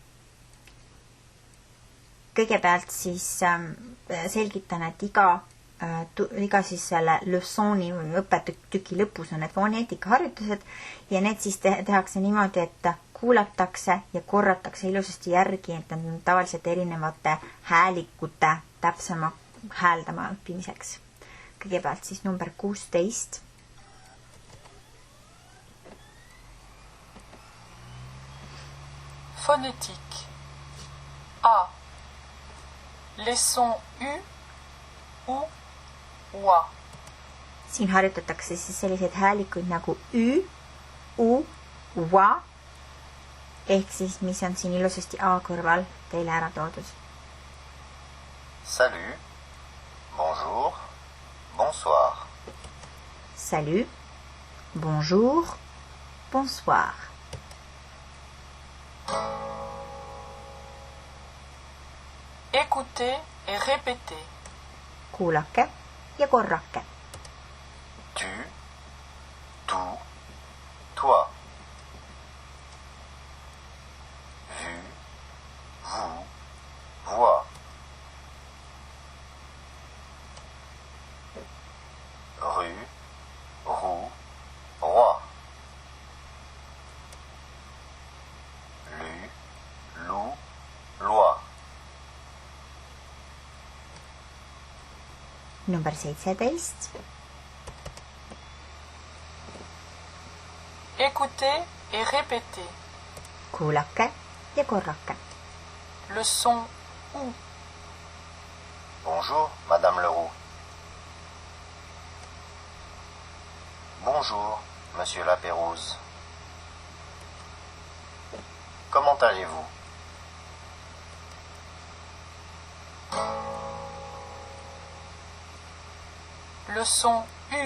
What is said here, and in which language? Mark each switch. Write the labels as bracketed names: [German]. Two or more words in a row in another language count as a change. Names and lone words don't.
[Estonian] Kõigepealt siis selgitan, et iga siis selle leçoni või õppetüki lõpus on need foneetikaharjutused ja need siis tehakse niimoodi, et kuulatakse ja korratakse ilusasti järgi, et need on tavaliselt erinevate häälikute täpsema hääldama õppimiseks. Kõigepealt siis number 16. [French] Phonétique. A. Les sons U ou oa. [Estonian] Siin harjutatakse siis selliseid häälikuid nagu ü, u, wa, ehk siis mis on siin ilusasti A kõrval teile ära toodud. [French] Salut, bonjour, bonsoir. Salut, bonjour, bonsoir. Écoutez et répétez. [Estonian] Kuulake ja korrake. [French] Tu, tu, toi. Vu, vous, vois. Rue, roue, roi. Lu, loup, loi. [Estonian] Number 17. [French] Écoutez et répétez. [Estonian] Kuulake ja korrake. [French] Le son OU. Bonjour, Madame Leroux. Bonjour, Monsieur Lapérouse. Comment allez-vous? Le son U.